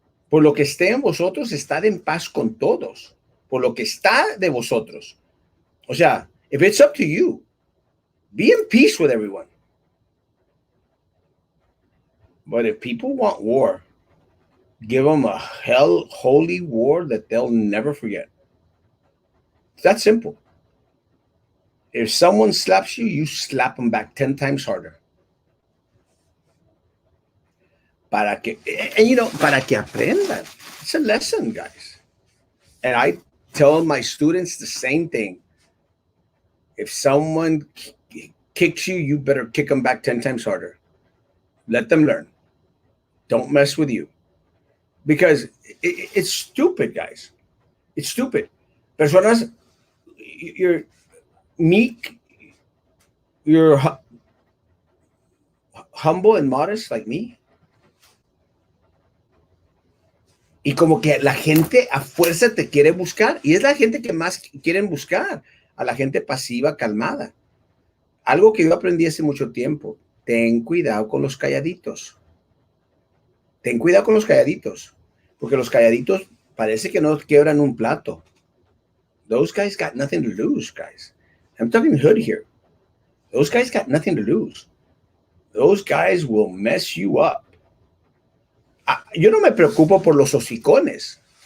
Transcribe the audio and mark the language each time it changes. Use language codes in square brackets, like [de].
[es] Por lo que esté en vosotros, estar en paz con todos. Por lo que está de vosotros. O sea, [en] if it's up to you, be in peace with everyone. But if people want war, give them a holy war that they'll never forget. It's that simple. If someone slaps you, you slap them back 10 times harder. [es] Para que aprendan. [en] It's a lesson, guys. And I tell my students the same thing. If someone kicks you, you better kick them back 10 times harder. Let them learn. Don't mess with you. Because it's stupid, guys. It's stupid. [es] Personas, [en] you're meek, you're humble and modest like me. [es] Y como que la gente a fuerza te quiere buscar. Y es la gente que más quieren buscar. A la gente pasiva, calmada. Algo que yo aprendí hace mucho tiempo. Ten cuidado con los calladitos. Ten cuidado con los calladitos. Porque los calladitos parece que no quiebran un plato. [en] Those guys got nothing to lose, guys. I'm talking hood here. Those guys got nothing to lose. Those guys will mess you up. [es] Yo no me preocupo por los hocicones.